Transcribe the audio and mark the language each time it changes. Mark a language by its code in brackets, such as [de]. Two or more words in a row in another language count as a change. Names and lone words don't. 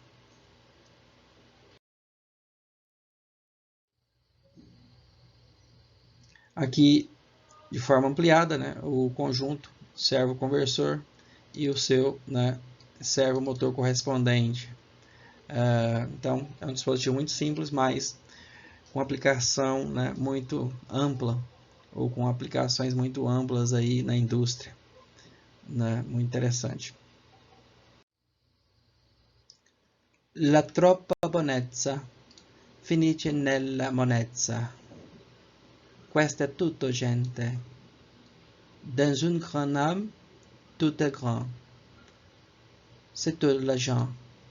[pt] Aqui, de forma ampliada, né, o conjunto servo conversor e o seu, né, servo motor correspondente. Então é um dispositivo muito simples, mas com aplicação, né, muito ampla, ou com aplicações muito amplas aí na indústria, né, muito interessante. [it] La troppa bonezza finisce nella monnezza. Questo è tutto, gente. [fr] Dans un grand homme, tout est grand. C'est tout, les gens.